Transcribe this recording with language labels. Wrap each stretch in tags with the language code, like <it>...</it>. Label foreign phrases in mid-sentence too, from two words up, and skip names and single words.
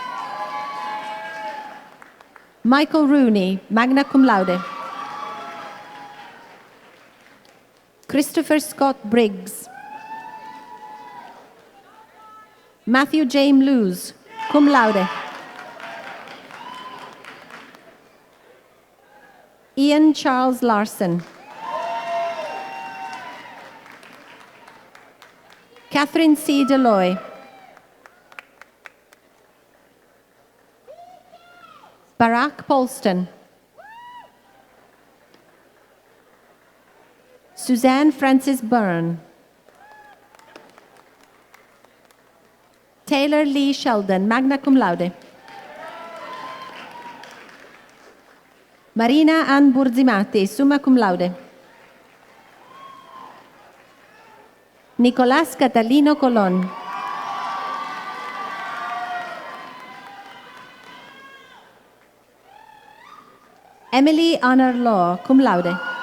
<en>Michael Rooney,</en> <la>magna cum laude.</la> <en>Christopher Scott Briggs. Matthew James Lewis,</en> <la>cum laude.</la> <en>Ian Charles Larson. Catherine C. Deloy. Barack Polston. Suzanne Francis Byrne. Taylor Lee Sheldon,</en> <la>magna cum laude.</la> <en>Marina Ann Burzimati,</en> <la>summa cum laude.</la> <en>Nicolás Catalino Colón. Emily Honor Law,</en> <la>cum laude.</la>